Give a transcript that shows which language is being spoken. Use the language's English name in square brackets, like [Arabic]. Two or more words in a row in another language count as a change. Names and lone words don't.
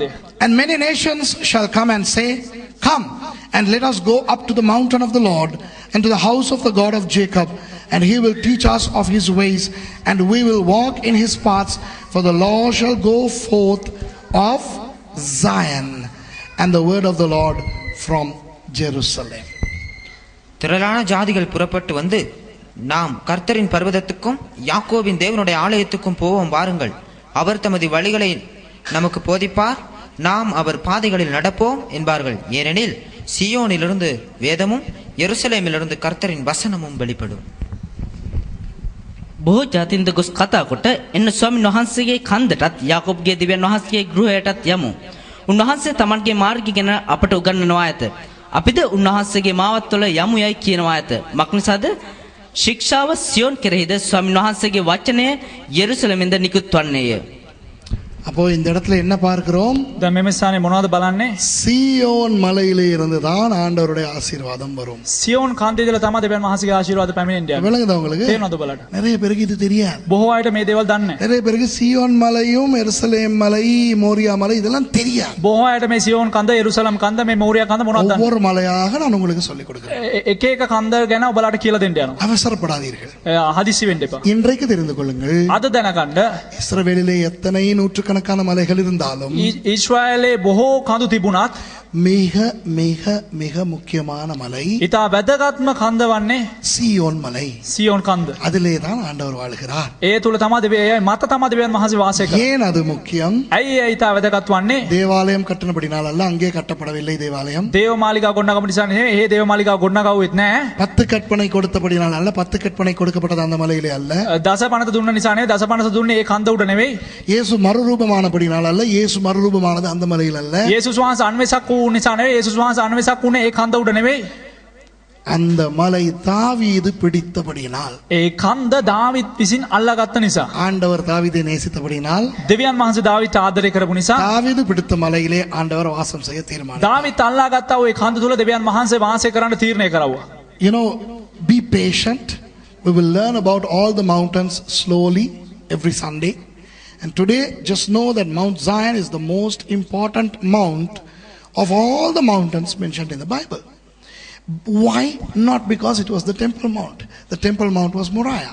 [English] And many nations shall come and say, come and let us go up to the mountain of the Lord and to the house of the God of Jacob, and he will teach us of his ways, and we will walk in his paths, for the law shall go forth of Zion, and the word of the Lord from Jerusalem. [Tamil] திரளான ஜாதிகள் புறப்பட்டு வந்து நாம் கர்த்தரின் பர்வதத்துக்கும் யாக்கோபின் தேவனுடைய ஆலயத்துக்கும் போவோம் வாருங்கள். அவர் தமது வழிகளை நமக்கு போதிப்பார், நாம் அவர் பாதைகளில் நடப்போம் என்பார்கள். ஏனெனில் சியோனிலிருந்து வேதமும் எருசலேமிலிருந்து கர்த்தரின் வசனமும் வெளிப்படும். [Sinhala] බොහෝ ජාතින්ද ගොස් කතා කොට එන්න ස්වාමීන් වහන්සේගේ කන්දටත් යාකෝබ්ගේ දිව්‍යන් වහන්සේගේ ගෘහයටත් යමු. උන්වහන්සේ තමන්ගේ මාර්ගය ගැන අපට උගන්වනවා ඇත. අපිද උන්වහන්සේගේ මාවත්වල යමු යයි කියනවා ඇත. මක්නිසාද ශික්ෂාව සියෝන් කෙරෙහිද ස්වාමීන් වහන්සේගේ වචනය යෙරුසලමෙන්ද නිකුත් වන්නේය. [Tamil] அப்போ இந்த இடத்துல என்ன பார்க்கிறோம்? [Sinhala] දැන් මෙම ස්ථානේ මොනවද බලන්නේ? [Tamil] சியோன் மலையிலே இருந்து தான் ஆண்டவருடைய ஆசீர்வாதம் வரும். [Sinhala] සියෝන් කන්දේ ඉඳලා තමයි දෙවියන් වහන්සේගේ ආශිර්වාද පැමිණෙන්නේ. [Tamil] விளங்குதா உங்களுக்கு? [Sinhala] තේරෙනවද ඔබලාට? [Tamil] நிறைய பேருக்கு இது தெரியாது. [Sinhala] බොහෝ අයට මේ දේවල් දන්නේ නැහැ. [Tamil] நிறைய பேருக்கு சியோன் மலையும் எருசலேம் மலை மோரியா மலை இதெல்லாம் தெரியாது. [Sinhala] බොහෝ අයට මේ සියෝන් කන්ද, යෙරුසලම් කන්ද, මේ මෝරියා කන්ද මොනවද දන්නේ? [Tamil] ஒவ்வொரு மலையாக நான் உங்களுக்கு சொல்லிக் கொடுக்கிறேன். [Sinhala] එක එක කන්ද ගැන ඔබලාට කියලා දෙන්න යනවා. [Tamil] அவசரப்படாதீர்கள். [Sinhala] හදිසි වෙන්න එපා. [Tamil] இன்றைக்கு தெரிந்து கொள்ளுங்கள், [Sinhala] අද දැනගන්න [Tamil] இஸ்ரவேலிலே எத்தனை நூற்றுக்கணக்கான மலைகள் இருந்தாலும் [Sinhala] ඊශ්‍රායලේ බොහෝ කඳු තිබුණත් [Tamil] மிக மிக மிக முக்கியமான மலை [Sinhala] ඉතා වැදගත්ම කන්ද වන්නේ [Tamil] சியோன் மலை. [Sinhala] සියෝන් කන්ද. [Tamil] அதிலே தான் ஆண்டவர் வாழ்கிறார். [Sinhala] ඒ තුල තමයි දෙවියන් මත තමයි දෙවියන් වහන්සේ වාසය කරන්නේ. [Tamil] ஏன் அது முக்கியம்? [Sinhala] ඇයි ඒ ඉතා වැදගත් වන්නේ? [Tamil] தேவாலயம் கட்டணப்படினால் அல்ல, அங்கே கட்டப்படவில்லை தேவாலயம். [Sinhala] දේව මාලිගාව ගොඩනගම නිසා නෙවෙයි. ඒ දේව මාලිගාව ගොඩනගාවෙත් නැහැ. [Tamil] 10 கற்பனை கொடுத்தபடினால் அல்ல, 10 கற்பனை கொடுக்கப்பட்டது அந்த மலையிலே அல்ல. [Sinhala] දස පනත දුන්න නිසා නෙවෙයි. දස පනත දුන්නේ ඒ කන්ද උඩ නෙවෙයි. [Tamil] இயேசு மறுரூபமானபடினால் அல்ல, இயேசு மறுரூபமானது அந்த மலையில் அல்ல. [Sinhala] යේසුස් වහන්සේ අන්වෙසක් වූ නිසා නෙවෙයි. යේසුස් වහන්සේ අන්වෙසක් වුණේ ඒ කන්ද උඩ නෙවෙයි. [Tamil] அந்த மலை தாவீது பிடித்தபடியினால், [Sinhala] ඒ කන්ද දාවිත් විසින් අල්ලාගත්ත නිසා. [Tamil] ஆண்டவர் தாவீதை நேசித்தபடியினால், [Sinhala] දෙවියන් වහන්සේ දාවිත් ආදරය කරපු නිසා [Tamil] தாவீது பிடித்த மலையிலே ஆண்டவர் வாசம் செய்ய தீர்மானம். [Sinhala] දාවිත් අල්ලාගත්තා ওই කන්ද තුල දෙවියන් වහන්සේ වාසය කරන්න තීරණය කරවුවා. [English] You know, be patient. We will learn about all the mountains slowly every Sunday. And today, just know that Mount Zion is the most important mount of all the mountains mentioned in the Bible. Why? Not because it was the Temple Mount. The Temple Mount was Moriah.